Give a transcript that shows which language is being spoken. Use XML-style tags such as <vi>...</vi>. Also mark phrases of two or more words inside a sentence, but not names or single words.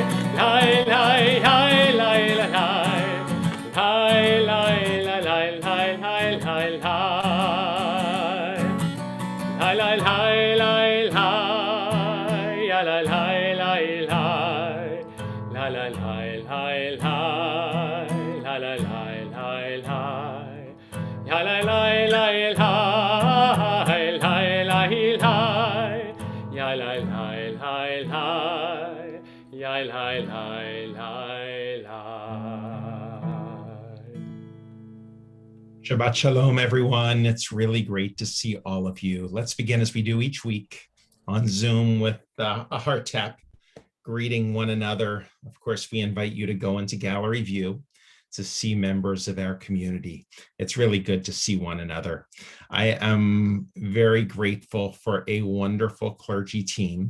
<en>Hail, hail, hail, hail, hail. Hail, hail, hail, hail, hail, hail, hail, hail. Hail, hail, hail, hail, hail, hail, hail, hail, hail. La la la la la la la la la la. Ya la la la la la la la. Ya la la la la. Ya la la la.</en> <he>שבת שלום,</he> <en>everyone. It's really great to see all of you. Let's begin as we do each week on Zoom with a heart tap, greeting one another. Of course, we invite you to go into gallery view to see members of our community. It's really good to see one another. I am very grateful for a wonderful clergy team.</en>